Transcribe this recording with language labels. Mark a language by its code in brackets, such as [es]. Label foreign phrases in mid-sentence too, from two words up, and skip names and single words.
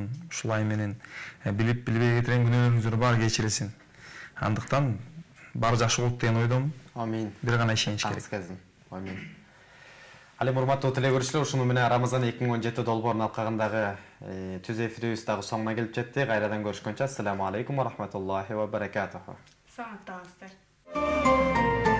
[ky] Ушулай менен билип билбей кетирген күнөөлөрүңүздөр баары кечирилсин. Андыктан баары жакшы болот деген ойдомун. Амин. Бир гана ишенич керек. Амин. Али урматтуу теле көрүүчүлөр, ушуну менен Рамазан 2017 долбоорунун алкагындагы түз эфирибиз дагы соңуна келип жетти. Кайрадан көрүшкөнчө, [ar] السلام عليكم ورحمة الله وبركاته. [ky] Саламатта болуңуздар.